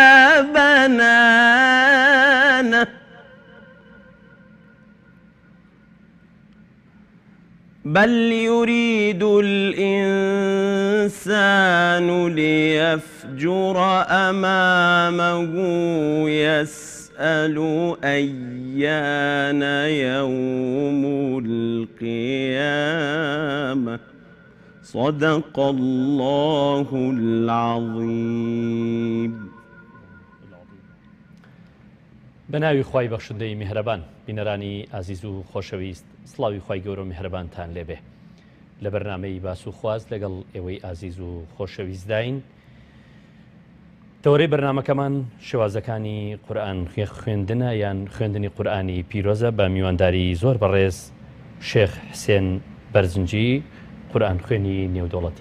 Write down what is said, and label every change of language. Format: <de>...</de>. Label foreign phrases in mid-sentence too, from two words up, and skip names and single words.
<ar>بنانه بل يريد الإنسان ليفجر أمامه يسأل أيان يوم القيامة صدق الله العظيم.</ar> <ckb>بەناوی خوای بەخشندەی میهرەبان بینەرانی ئازیز و خۆشەویست سڵاوی خوای گەورە و میهرەبانتان لێبێ لە بەرنامەی باس و خواست لەگەڵ ئێوەی ئازیز و خۆشەویست داین. دەورەی بەرنامەکەمان شێوازەکانی قورئان خوێندنە یان خوێندنی قورئانی پیرۆزە بە میوانداری زۆر بەڕێز شێخ حسێن بەرزنجی قورئان خوێنی نێودەوڵەتی.</ckb>